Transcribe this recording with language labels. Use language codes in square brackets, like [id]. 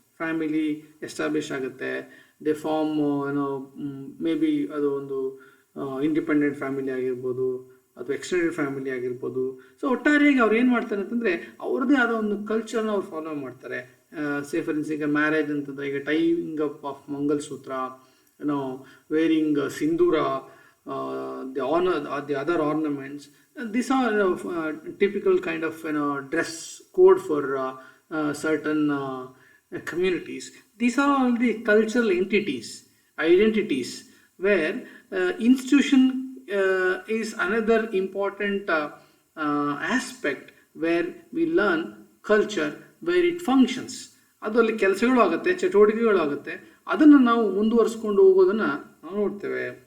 [kn] Family establish ಆಗುತ್ತೆ, [en] they form may be [kn] ಅದು ಒಂದು ಇಂಡಿಪೆಂಡೆಂಟ್ ಫ್ಯಾಮಿಲಿ ಆಗಿರ್ಬೋದು ಅಥವಾ ಎಕ್ಸ್ಟೆಂಡೆಡ್ ಫ್ಯಾಮಿಲಿ ಆಗಿರ್ಬೋದು. ಸೊ ಒಟ್ಟಾರೆಯಾಗಿ ಅವ್ರು ಏನು ಮಾಡ್ತಾರೆ ಅಂತಂದರೆ ಅವ್ರದ್ದೇ ಆದ ಒಂದು ಕಲ್ಚರ್ನ ಅವ್ರು ಫಾಲೋ ಮಾಡ್ತಾರೆ. [en] say for ins, [kn] ಈಗ ಮ್ಯಾರೇಜ್ ಅಂತಂದರೆ ಈಗ [en] tying up of [kn] mangalsutra, [en] wearing sindura, the other ornaments. These are typical kind of dress code for certain communities. These are all the cultural identities, where institution is another important aspect where we learn culture, where it functions. [kn] ಅದರಲ್ಲಿ ಕೆಲಸಗಳು ಆಗುತ್ತೆ, ಚಟುವಟಿಕೆಗಳು ಆಗುತ್ತೆ, ಅದನ್ನು ನಾವು ಮುಂದುವರಿಸ್ಕೊಂಡು ಹೋಗೋದನ್ನು ನಾವು ನೋಡ್ತೇವೆ.